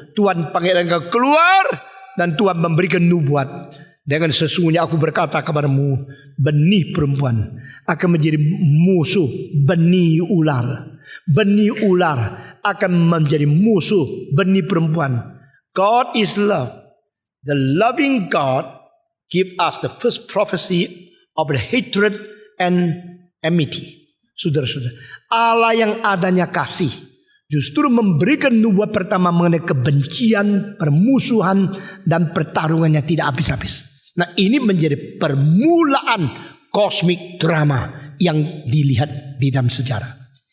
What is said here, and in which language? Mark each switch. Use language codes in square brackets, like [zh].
[id] Tuhan panggil engkau keluar dan Tuhan memberikan nubuat. Dengan sesungguhnya aku berkata kepadamu, benih perempuan akan menjadi musuh benih ular. Benih ular akan menjadi musuh benih perempuan. [en] God is love. The loving God give us the first prophecy of the hatred and enmity. [id] Saudara-saudara, Allah yang adanya kasih justru memberikan nubuat pertama mengenai kebencian, permusuhan, dan pertarungan yang tidak habis-habis. Nah, ini menjadi permulaan kosmik drama yang dilihat di dalam sejarah.